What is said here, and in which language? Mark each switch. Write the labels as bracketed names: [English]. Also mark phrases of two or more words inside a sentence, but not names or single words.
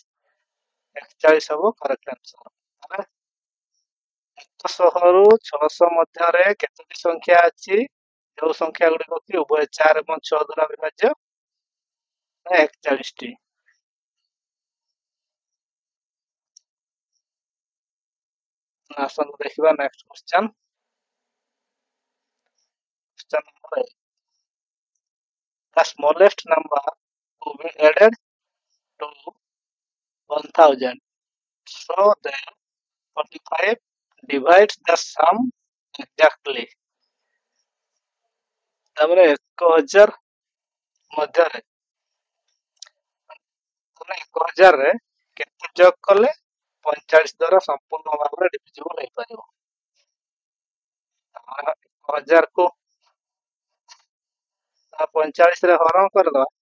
[Odia] 41 ହବ [English] correct answer. [Odia] ତାହେଲେ 100 ରୁ 600 ମଧ୍ୟରେ କେତୋଟି ସଂଖ୍ୟା ଅଛି? ଯୋଉ ସଂଖ୍ୟା ଗୁଡିକ କି ଉଭୟ 4 ଏବଂ 6 ଦ୍ୱାରା ବିଭାଜ୍ୟ, 41ଟି। ଆସନ୍ତୁ ଦେଖିବା [English] next question. Question number 8. The smallest number to be added to 1000. So then 45 divides the sum exactly. [Odia] ତାପରେ 1000 ମଧ୍ୟରେ, ମାନେ 1000ରେ କେତେ ଯୋଗ କଲେ 45 ଦ୍ୱାରା ସମ୍ପୂର୍ଣ୍ଣ ଭାବରେ ଡିଭିଜିବୁଲ ହେଇପାରିବ? 1000 କୁ 45 ରେ ହରଣ କରିଦବା।